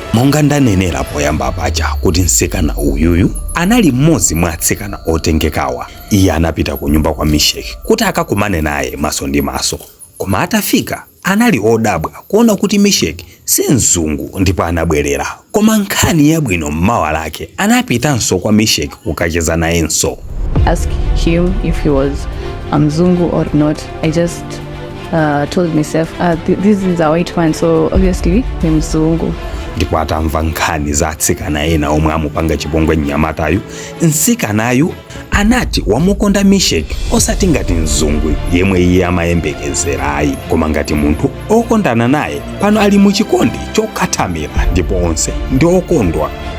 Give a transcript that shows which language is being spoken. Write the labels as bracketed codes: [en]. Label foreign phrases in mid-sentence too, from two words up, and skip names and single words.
[ny] Monga ndanenera poyamba paja kuti mtsikana uyuyu anali mmodzi mwa atsikana otengekawa. Iye anapita ku nyumba kwa Meshach kuti akakumane naye maso ndi maso, koma atafika anali odabwa kuona kuti Meshach si mzungu ndipo anabwerera. Koma nkhani yabwino mmawa lake anapitanso kwa Meshach kukacheza nayenso. [en] Ask him if he was mzungu or not. I just told myself this is a white man, so obviously [ny] ni mzungu. Ndipo atamva nkhani za atsikana ena omwe amupanga chipongwe mnyamatayu, mtsikanayu anati wamukonda Meshach osati ngati mzungu yemwe iye amayembekezera ayi, koma ngati munthu okondana naye pano ali mu chikondi chokhatamira ndipo onse ndi okondwa.